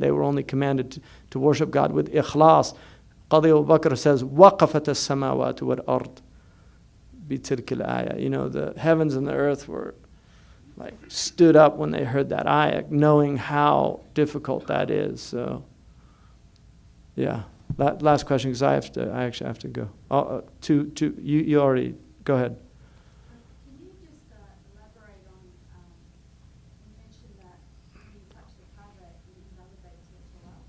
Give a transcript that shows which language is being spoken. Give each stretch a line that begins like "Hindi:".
English: They were only commanded to worship God with ikhlas. Qadi Abu Bakr says,
Arabic: وَقَفَتَ السَّمَاوَاتُ وَالْأَرْضِ بِتِلْكِ الْآيَةِ.
English: The heavens and the earth were stood up when they heard that ayah, knowing how difficult that is. So, yeah. Last question, because I actually have to go. You already, go ahead. Can you just elaborate on, you mentioned that when you touch the Kaaba, it invalidates your salah.